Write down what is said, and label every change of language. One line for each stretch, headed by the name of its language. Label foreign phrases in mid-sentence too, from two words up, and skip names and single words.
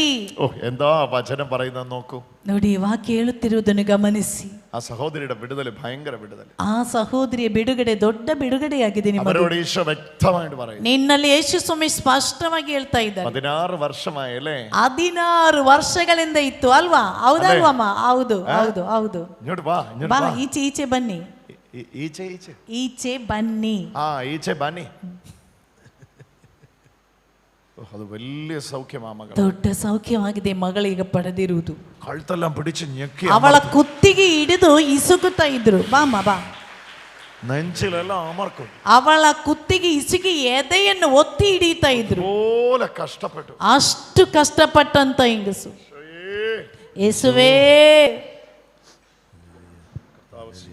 Malayalam: ഓ, എന്താ വചനം പറയുന്നത് നോക്കൂ.
Kannada: ನೋಡಿ, ವಾಕ್ಯ ಹೇಳುತ್ತಿರುವುದನ್ನು ಗಮನಿಸಿ.
Malayalam: ആ സഹോദരിയുടെ വിടുതൽ ഭയങ്കര വിടുതൽ.
Kannada: ಆ ಸಹೋದರಿಯ ಬಿಡುಗಡೆ ದೊಡ್ಡ ಬಿಡುಗಡೆಯಾಗಿದೆ.
Malayalam: അവരോട് ഈശോ വ്യക്തമായിട്ട് പറയും.
Kannada: ನಿನ್ನಲ್ಲಿ ಯೇಸು ಸ್ವಾಮಿ ಸ್ಪಷ್ಟವಾಗಿ ಹೇಳ್ತಾ ಇದ್ದಾರೆ.
Malayalam: 16 വർഷമായല്ലേ?
Kannada: 16 ವರ್ಷಗಳಿಂದ ಇತ್ತು ಅಲ್ವಾ? ಹೌದಲ್ವಮ್ಮ? ಹೌದು, ಹೌದು, ಹೌದು.
Malayalam: ഇങ്ങോട്ട് വാ, ഇങ്ങോട്ട്
Kannada: ಬಾ,
Malayalam: വാ.
Kannada: ಈಚೆ ಈಚೆ ಬನ್ನಿ. ಈಚೆ ಈಚೆ ಈಚೆ ಬನ್ನಿ.
Malayalam: ആ
Kannada: ಈಚೆ ಬನ್ನಿ.
Malayalam: അത് വലിയ സൗഖ്യമാ മകൾ.
Kannada: ದೊಡ್ಡ ಸೌಖ್ಯವಾಗಿದೆ ಮಗಳೀಗ ಪಡೆದಿರುವುದು.
Malayalam: കഴുത്തെല്ലാം പിടിച്ച് ഞെക്കി
Kannada: ಅವಳ ಕುತ್ತಿಗೆ ಹಿಡಿದು ಇಸುಕುತ್ತಾ ಇದ್ರು. ಬಾಮ್ಮ ಬಾ.
Malayalam: നെഞ്ചിലെല്ലാം അമർക്കും.
Kannada: ಅವಳ ಕುತ್ತಿಗೆ ಇಸುಕಿ ಎದೆಯನ್ನು ಒತ್ತಿ ಹಿಡಿತಾ ಇದ್ರು.
Malayalam: പോലെ കഷ്ടപ്പെട്ടു.
Kannada: ಅಷ್ಟು ಕಷ್ಟಪಟ್ಟಂತ ಹೆಂಗಸು. ಯೇಸುವೇ,